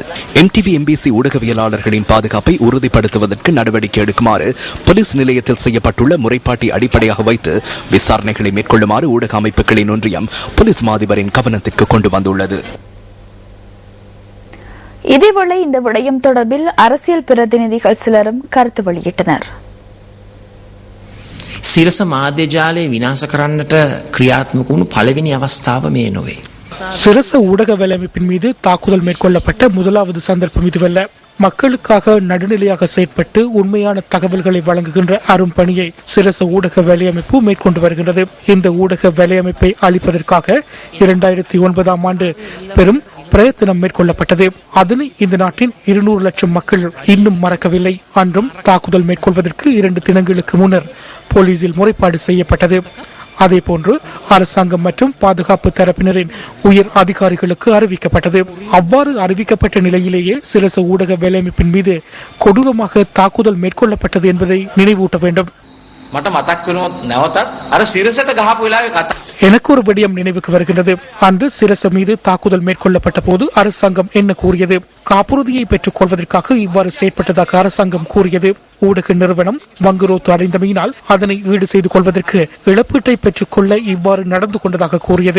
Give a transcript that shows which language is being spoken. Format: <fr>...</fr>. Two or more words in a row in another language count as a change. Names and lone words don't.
<ta>MTV MBC ஊடகவியலாளர்களின் பாதுகாப்பை உறுதிப்படுத்துவதற்கு நடவடிக்கை எடுக்குமாறு போலீஸ் நிலையத்தில் செய்யப்பட்டுள்ள முறைப்பாட்டை அடிப்படையாக வைத்து விசாரணைகளை மேற்கொள்ளுமாறு ஊடக அமைப்புகளின் ஒன்றியம் போலீஸ் மாதிபரின் கவனத்திற்கு கொண்டு வந்துள்ளது. இதேவேளை இந்த விடயம் தொடர்பில் அரசியல் பிரதிநிதிகள் சிலரும் கருத்து வெளியிட்டனர்.</ta> <si>සිරස මාධ්‍ය ජාලය විනාශ කරන්නට ක්‍රියාත්මක වුණු පළවෙනි අවස්ථාව මේ නොවේ.</si> <ta>சிரச ஊடக வேலையமைப்பின் மீது தாக்குதல் மேற்கொள்ளப்பட்ட முதலாவது சந்தர்ப்பம் இதுவல்ல. மக்களுக்காக நடுநிலையாக செயற்பட்டு உண்மையான தகவல்களை வழங்குகின்ற அரும் பணியை சிரச ஊடக வேலையமைப்பு மேற்கொண்டு வருகின்றது. இந்த ஊடக வேலையமைப்பை அளிப்பதற்காக 2009ஆம் ஆண்டு பெரும் பிரயத்தனம் மேற்கொள்ளப்பட்டது. அதனை இந்த நாட்டின் 200 லட்சம் மக்கள் இன்னும் மறக்கவில்லை. அன்றும் தாக்குதல் மேற்கொள்வதற்கு 2 தினங்களுக்கு முன்னர் போலீசில் முறைப்பாடு செய்யப்பட்டது. அதேபோன்று அரசாங்கம் மற்றும் பாதுகாப்பு தரப்பினரின் உயர் அதிகாரிகளுக்கு அறிவிக்கப்பட்டது. அவ்வாறு அறிவிக்கப்பட்ட நிலையிலேயே சிரச ஊடக வேலையமைப்பின் மீது கொடூரமாக தாக்குதல் மேற்கொள்ளப்பட்டது என்பதை நினைவூட்ட வேண்டும்.</ta> <si>මට මතක් වෙනොත් නැවතත් අර සිරසට ගහපු වෙලාවේ කතා</si> <ta>எனக்கு ஒரு விடயம் நினைவுக்கு வருகின்றது. அன்று சிரச மீது தாக்குதல் மேற்கொள்ளப்பட்ட போது அரசாங்கம் என்ன கூறியது? காப்புறுதியை பெற்றுக் கொள்வதற்காக இவ்வாறு செயற்பட்டதாக அரசாங்கம் கூறியது. ஊடக நிறுவனம் வங்குரோத்து அடைந்தமையினால் அதனை ஈடு செய்து கொள்வதற்கு இழப்பீட்டை பெற்றுக் கொள்ள இவ்வாறு நடந்து கொண்டதாக கூறியது.</ta>